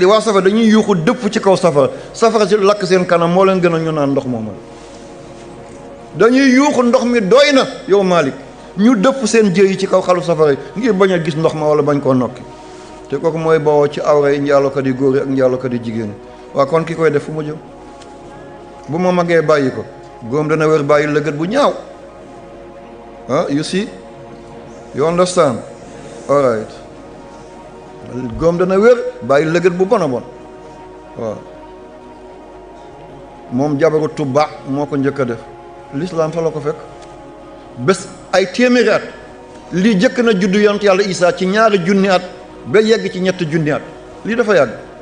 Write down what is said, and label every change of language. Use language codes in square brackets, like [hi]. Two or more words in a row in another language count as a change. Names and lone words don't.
[wo] waa safara dañuy yuuxu dëpp ci kaw safara si lakk seen kanam moo leen gën a ñu naan ndox moomu dañuy yuuxu ndox mi doy na yow Maalik ñu dëpp seen jëy yi ci kaw xalu safara yi ngir bañ a gis ndox ma wala bañ koo nokki te kooku mooy bawoo ci awra yi njaalokat yi góor yi ak njaalokat yi jigéen yi waa kon ki koy def fu mu jëm bu ma magee bàyyi ko góom dana wér bàyyi lëgët bu ñaaw [en] you see you understand all right [wo] góom dana wér bàyyi lëgët bu bon a bon waaw moom jabaru Tuba moo ko njëkk a def l'islam fa la ko fekk bés ay téeméeri at lii jëkk na juddu yonent yàlla Isaa ci 2 junni at ba yegg ci 3 junni at lii dafa yàgg